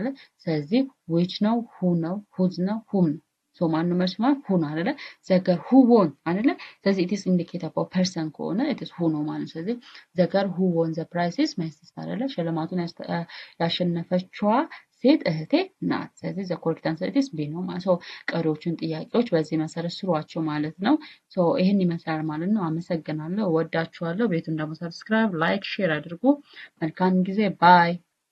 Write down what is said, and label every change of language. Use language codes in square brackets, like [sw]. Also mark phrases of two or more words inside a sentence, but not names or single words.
[am] ስለዚህ which ነው who ነው whose ነው whom ነው ሶ ማን ነው መልስ ማለት who ነው አይደለ? [en] the girl who won [am] አይደለ? ስለዚህ [en] it is indicate about person ከሆነ it is who [am] ነው ማለት ስለዚህ [en] the girl who won the prize is my sister አይደለ? [am] ሽልማቱን ያሸነፈችዋ ሴት እህቴ ናት። ስለዚህ [en] the correct answer is B [am] ነው ማለት ነው። ቀሪዎቹን ጥያቄዎች በዚህ መሰረት ስሯቸው ማለት ነው። ሶ ይሄን ይመስላል ማለት ነው። አመሰግናለሁ። ወዳችኋለሁ። ቤቱን ደግሞ ሰብስክራይብ፣ ላይክ፣ ሼር አድርጉ። መልካም ጊዜ ባይ